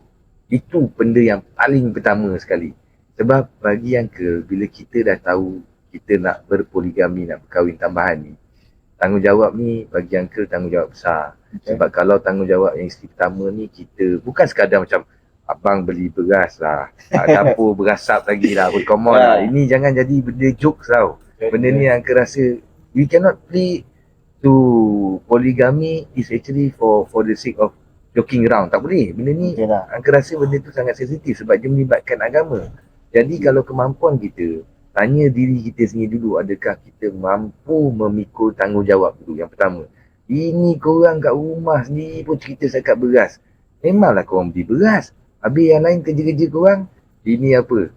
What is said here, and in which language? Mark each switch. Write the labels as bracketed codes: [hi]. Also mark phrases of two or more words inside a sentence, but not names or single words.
[ms] Itu benda yang paling pertama sekali. Sebab bagi Uncle, bila kita dah tahu kita nak berpoligami, nak berkahwin tambahan ni, tanggungjawab ni bagi Uncle tanggungjawab besar. Sebab kalau tanggungjawab yang isteri pertama ni, kita bukan sekadar macam abang beli beras lah, dapur berasap lagi lah, [en] come on lah. [ms] Ini jangan jadi benda jokes tau. Benda ni Uncle rasa [en] we cannot play to polygamy is actually for the sake of joking around. [ms] Tak boleh. Benda ni Uncle rasa benda tu sangat sensitif sebab dia melibatkan agama. Jadi kalau kemampuan kita, tanya diri kita sendiri dulu, adakah kita mampu memikul tanggungjawab dulu yang pertama. Ini korang kat rumah sendiri pun cerita setakat beras. Memanglah korang beli beras. Habis yang lain kerja-kerja korang, ini apa?